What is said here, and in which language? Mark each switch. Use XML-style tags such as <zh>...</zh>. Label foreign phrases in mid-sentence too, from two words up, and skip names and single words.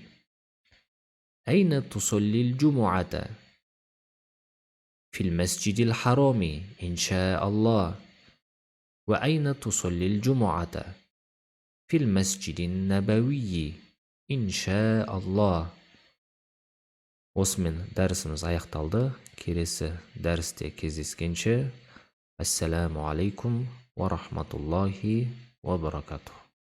<ar>أين تصلي الجمعة؟ في المسجد الحرام إن شاء الله. وأين تصلي الجمعة؟ في المسجد النبوي إن شاء الله.</ar> <kk>Осымен дәрісіміз аяқталды. Келесі дәрісте кездескенше.</kk> <ar>السلام عليكم ورحمة الله وبركاته.</ar>